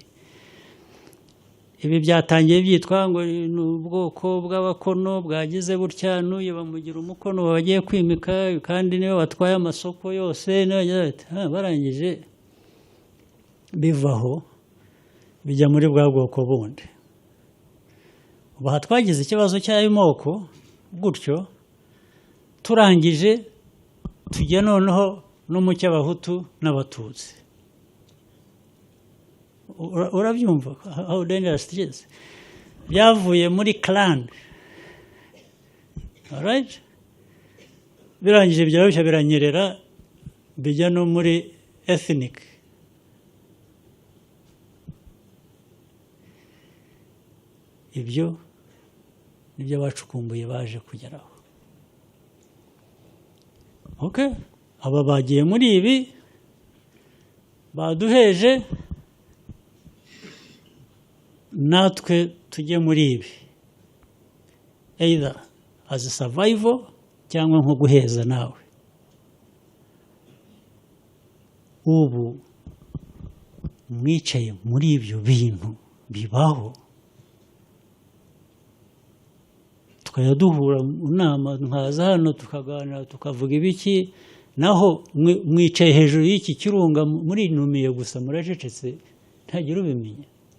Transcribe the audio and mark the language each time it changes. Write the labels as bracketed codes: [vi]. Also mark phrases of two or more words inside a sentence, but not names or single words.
[rw] Ibi byatangiye byitwa ngo ni ubwoko bw'abakono bwagize gutya, n'uyu bamugira umukono bagiye kwimika kandi niwe watwaye amasoko yose, barangije bivaho bijya muri bwa bwoko bundi. Ubu aha twagize ikibazo cy'ayo moko gutyo, turangije tujya noneho no mu cy'abahutu n'abatutsi. [en] Urabyumva how dangerous it is. [rw] Byavuye muri [en] clan, alright, [rw] birangije byarushya biranyerera bijya no muri ethnic. Ibyo nibyo bacukumbuye baje kugeraho. Okay, aba bagiye muri ibi baduheje, natwe tujye muri ibi, [en] either as a survival [rw] cyangwa nko guheza nawe. Ubu mwicaye muri ibyo bintu bibaho, tukajya duhura mu nama, nkaza hano tukaganira tukavuga ibiki, naho mwicaye hejuru y'iki kirunga murinumiye gusa, muracecetse ntagira ubimenya.